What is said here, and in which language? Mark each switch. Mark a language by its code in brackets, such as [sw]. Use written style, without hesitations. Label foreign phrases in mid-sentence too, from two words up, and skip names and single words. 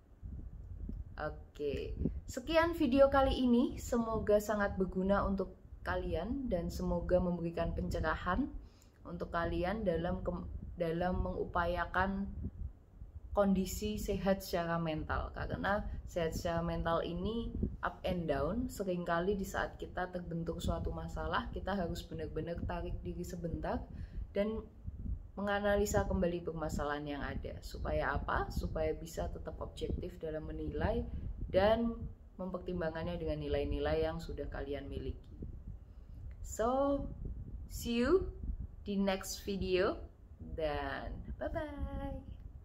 [id] Oke, sekian video kali ini. Semoga sangat berguna untuk kalian dan semoga memberikan pencerahan untuk kalian dalam mengupayakan kondisi sehat secara mental, karena sehat secara mental ini [en] up and down. [id] Seringkali di saat kita terbentuk suatu masalah, kita harus benar-benar tarik diri sebentar dan menganalisa kembali permasalahan yang ada. Supaya apa? Supaya bisa tetap objektif dalam menilai dan mempertimbangannya dengan nilai-nilai yang sudah kalian miliki. [en] So, see you di next video dan bye-bye.